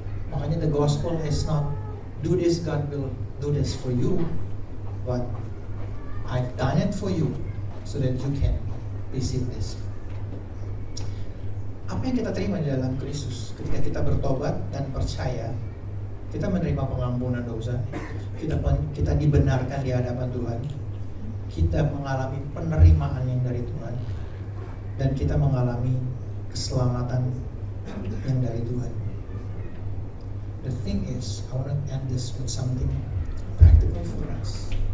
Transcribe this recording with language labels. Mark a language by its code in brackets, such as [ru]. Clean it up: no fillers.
[en] Makanya the gospel is not do this, God will do this for you, but I've done it for you so that you can receive this. [id] Apa yang kita terima di dalam Kristus ketika kita bertobat dan percaya, kita menerima pengampunan dosa, kita dibenarkan di hadapan Tuhan, kita mengalami penerimaan yang dari Tuhan, dan kita mengalami keselamatan yang dari Tuhan. [en] The thing is, I want to end this with something practical for us.